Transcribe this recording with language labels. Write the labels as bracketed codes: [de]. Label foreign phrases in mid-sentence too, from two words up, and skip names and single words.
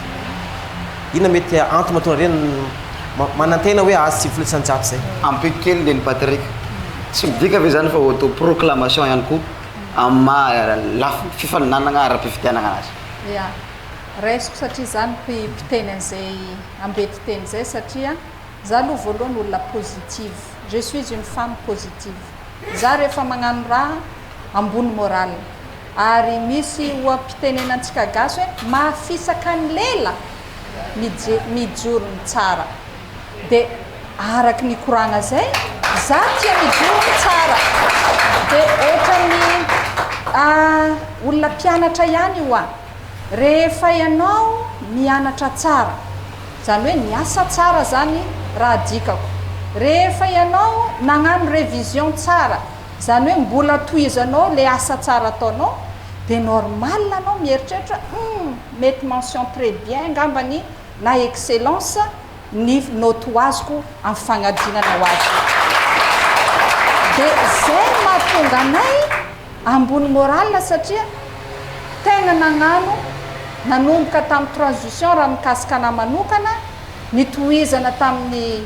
[mg] Inona mety antony mahatonga nareo manantena hoe azo 700 zay. Ampy kely le ny Patrick. Tsy midika ve zany fa [fr] auto proclamation [mg] ihany koa amma fifaninanana ara-pifidianana anazy. Ya raisiko satria zany mpiteny an'izay ambety teny zay satria za aloha voalohany olona positive. [fr] Je suis une femme positive. [mg] Za rehefa magnano raha ambony moral ary misy oam-pitenenantsika gasy hoe mahafisaka ny lela mijoro ny tsara dia araky ny koragna zay za tia mijoro ny tsara dia ohatrany olona mpianatra ihany io rehefa ianao mianatra tsara zany hoe miasa tsara zany raha dikako. Rehefa ianao nagnano révision tsara zany hoe mbola tohizanao le asa tsara ataonao dia normal anao mieritreritra mety [fr] mention très bien [mg] ngambany na excellence ny note azoko amin'ny fagnadinana ho azy. Dia zay mahatonga anay ambony moral satria tegna nanomboka tamin'ny transition raha mikasika ana manokana nitohizana tamin'ny